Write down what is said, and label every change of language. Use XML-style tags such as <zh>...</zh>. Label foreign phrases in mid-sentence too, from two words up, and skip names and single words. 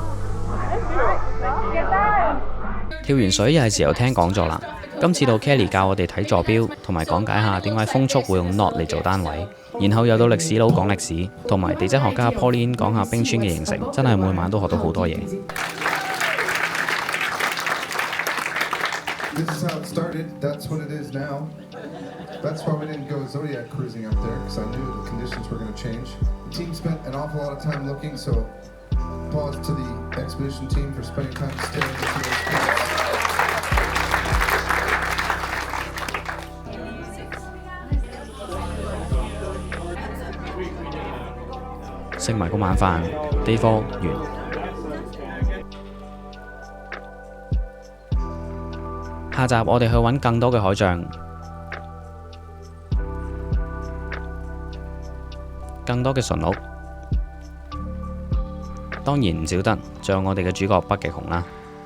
<yue>跳完水又係時候聽講座啦。今次到 Kelly 教我哋睇座標，同埋講解下點解風速會用 knot 嚟做單位。然後又到歷史佬講歷史，同埋地質學家 Pauline 講下冰川嘅形成，真係每晚都學到好多嘢。</yue> <en>This is how it started. That's what it is now. That's why we didn't go Zodiac cruising up there, because I knew the conditions were going to change. The team spent an awful lot of time looking, so applause to the expedition team for spending time staring into those caves.</en> <yue>食埋個晚飯 ，Day 4完。下集我哋去揾更多嘅海象，更多嘅馴鹿，當然唔少得，仲有我哋嘅主角北極熊啦。</yue>